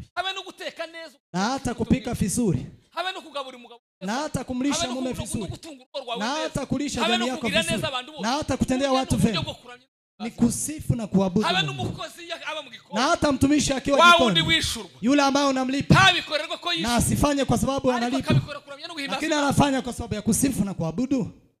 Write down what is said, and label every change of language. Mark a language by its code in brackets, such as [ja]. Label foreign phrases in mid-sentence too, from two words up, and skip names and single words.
[rn] Habe no guteka neza. [sw] Na hata kupika vizuri. [rn] Habe no kugabura umugabo. [sw] Na hata kumlisha mume vizuri. Na hata kulisha jamii yako vizuri. Na hata kutendea watu vema. Ni kusifu na kuabudu. Na hata mtumishi akiwa jikoni. Yule ambaye unamlipa. Na asifanye kwa sababu analipa. Lakini anafanya kwa sababu ya kusifu na kuabudu.